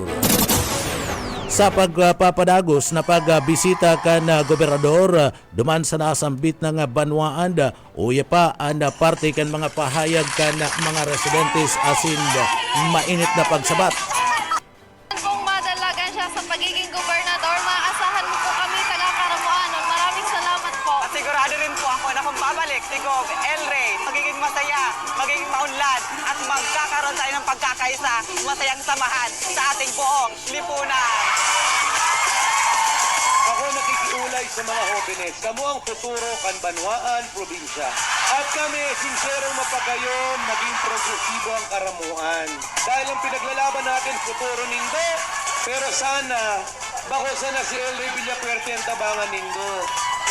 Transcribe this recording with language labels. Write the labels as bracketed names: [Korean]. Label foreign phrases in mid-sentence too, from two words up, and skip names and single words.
[Bikol] Sa pagpapadagos na pagbisita kan Gobernador duman sa nasambit ng Banwaan, uya pa ang parte kan mga pahayag kan mga residentes asin mainit na pagsabat. Kung madalagan siya sa pagiging gobernador, [Filipino] maasahan mo po kami taga-Karamuan. Maraming salamat po. At sigurado rin po ako na kung babalik si Gov. Elry, magiging masaya, magiging maunlad, at magkakaroon tayo ng pagkakaisa, masayang samahan sa ating buong lipunan. [Bikol] Ako nakikiulay sa mga jóvenes, kamo ang futuro kan Banwaan, probinsya. At kami, sinserong mapagayon, maging progresibo ang Karamuan. [Filipino] Dahil ang pinaglalaban natin, futuro nindo, pero sana, [Bikol] bako sana si Elry Villafuerte ang tabangan nindo.